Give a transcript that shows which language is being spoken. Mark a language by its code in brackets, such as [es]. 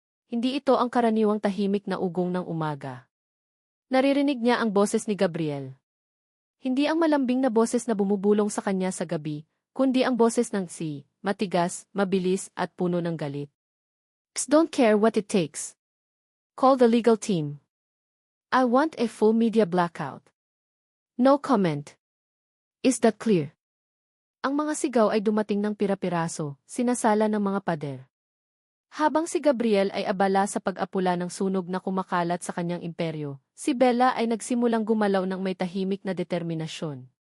[tl] Hindi ito ang karaniwang tahimik na ugong ng umaga. Naririnig niya ang boses ni Gabriel. Hindi ang malambing na boses na bumubulong sa kanya sa gabi, kundi ang boses ng matigas, mabilis at puno ng galit. [en] Don't care what it takes. Call the legal team. I want a full media blackout. No comment. Is that clear? [tl] Ang mga sigaw ay dumating ng pira-piraso, sinasala ng mga pader. Habang si Gabriel ay abala sa pag-apula ng sunog na kumakalat sa kanyang imperyo, si Bella ay nagsimulang gumalaw ng may tahimik na determinasyon.